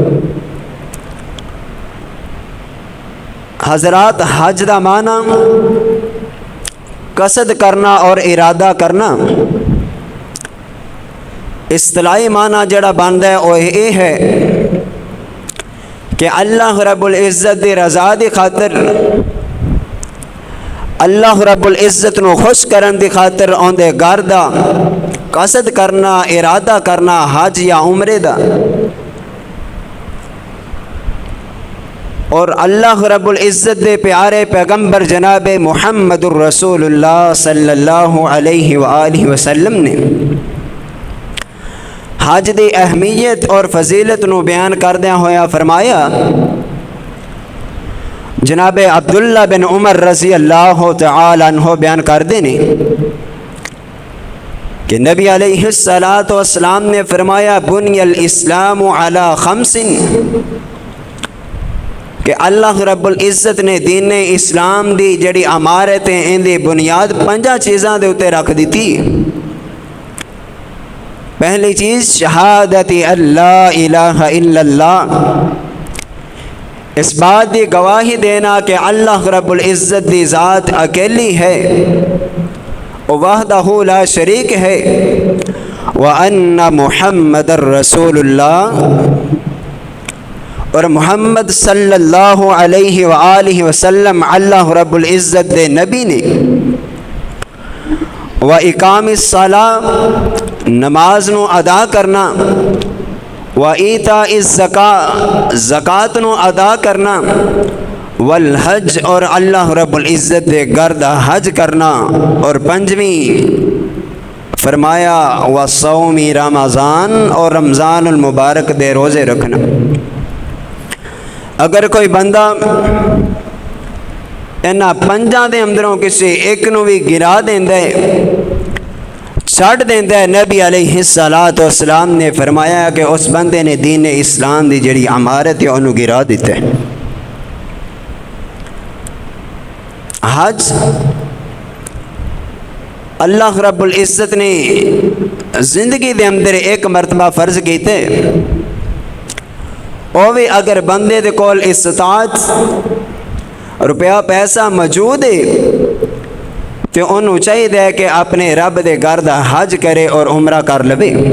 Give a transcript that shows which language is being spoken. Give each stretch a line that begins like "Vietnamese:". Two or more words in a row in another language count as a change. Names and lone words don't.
Punjabi: حضرات، حج دا معنی قصد کرنا اور ارادہ کرنا، اصطلاحی معنی جڑا بندا ہے وہ یہ ہے کہ اللہ رب العزت دی رضا دی خاطر، اللہ رب العزت نو خوش کرن دی خاطر اون دے گھر دا قصد کرنا، ارادہ کرنا حج یا عمرے دا، اور اللہ رب العزت دے پیارے پیغمبر جناب محمد
Arabic: الرسول اللہ صلی اللہ علیہ وآلہ وسلم
Punjabi: نے حج دی اہمیت اور فضیلت نو بیان کردیاں ہویا فرمایا، جناب عبداللہ بن عمر
Arabic: رضی اللہ تعالی عنہ
Punjabi: بیان کر دینے کہ نبی
Arabic: علیہ السلام
Punjabi: نے فرمایا
Arabic: بنی الاسلام علی خمس،
Punjabi: کہ اللہ رب العزت نے دین اسلام دی جڑی عمارتیں ان دی بنیاد 5 چیزاں دے اتے رکھ دیتی۔ پہلی چیز شہادت
Arabic: اللہ الہ الا اللہ،
Punjabi: اس بات دی گواہی دینا کہ اللہ رب العزت دی ذات اکیلی ہے،
Arabic: وحدہ لا شریک
Punjabi: ہے،
Arabic: وَأَنَّ محمد رسول اللہ،
Punjabi: اور محمد
Arabic: صلی اللہ علیہ وآلہ وسلم
Punjabi: اللہ رب العزت دے نبی نے،
Arabic: وَإِقَامِ الصَّلَاةِ،
Punjabi: نماز نو ادا کرنا،
Arabic: وَإِيتَاءِ الزَّكَاةِ،
Punjabi: زکوٰۃ نو ادا کرنا، والحج، اور اللہ رب العزت دے گرد حج کرنا، اور 5ویں فرمایا
Arabic: وصوم رمضان،
Punjabi: اور رمضان المبارک دے روزے رکھنا۔ اگر کوئی بندہ انہاں 5 دے اندروں کسی ایک نو بھی گرا دیندہ ہے، چھڑ دیندہ ہے، نبی
Arabic: علیہ السلام
Punjabi: نے فرمایا کہ اس بندے نے دین اسلام دی جڑی عمارت ہے انہوں گرا دیتے ہیں۔ حج اللہ رب العزت نے زندگی دے اندر ایک مرتبہ فرض کیتے، اور بھی اگر بندے دے کول استطاعت روپیہ پیسہ موجود ہے تو انہوں چاہیے کہ اپنے رب دے گھر دا حج کرے اور عمرہ کر لے۔